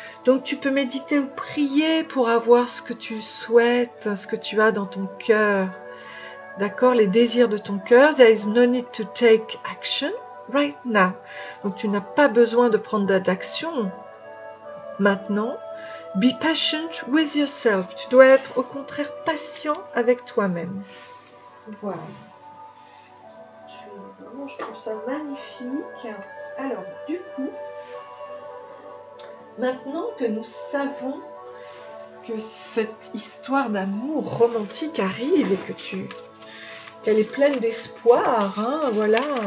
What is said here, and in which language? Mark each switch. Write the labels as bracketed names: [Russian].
[French] Donc tu peux méditer ou prier pour avoir ce que tu souhaites, ce que tu as dans ton cœur. D'accord, les désirs de ton cœur. [English] There is no need to take action right now. [French] Donc tu n'as pas besoin de prendre d'action maintenant. [English] Be patient with yourself. [French] Tu dois être au contraire patient avec toi-même. Voilà. Je trouve ça magnifique. Alors, du coup, maintenant que nous savons que cette histoire d'amour romantique arrive et qu'elle est pleine d'espoir, hein, voilà.